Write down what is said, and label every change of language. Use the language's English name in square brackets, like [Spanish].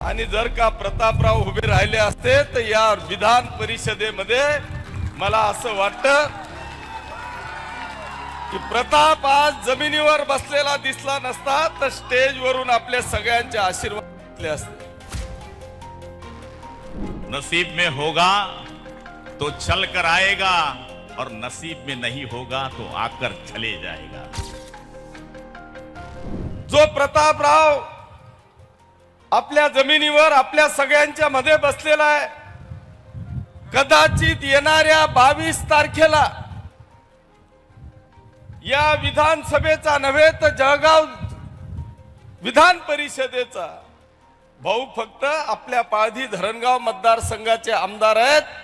[Marathi] आणि जर का प्रतापराव उभे राहिले असते तर या विधान परिषदेमध्ये मला असं वाटतं की प्रताप आज जमिनीवर बसलेला दिसला नसता तर स्टेजवरून आपल्या सगळ्यांचे आशीर्वाद घेतले असते. [Hindi] नसीब में होगा तो चल कर आएगा और नसीब में नहीं होगा तो आकर चले जाएगा. [Marathi] जो प्रतापराव आपल्या जमिनीवर आपल्या सगळ्यांच्या मध्ये बसलेला आहे, कदाचित येणाऱ्या 22 तारखेला या विधानसभेचा नव्हे तर जळगाव विधान परिषदेचा भाऊ फक्त आपल्या पाळधी धरणगाव मतदारसंघाचे आमदार आहेत.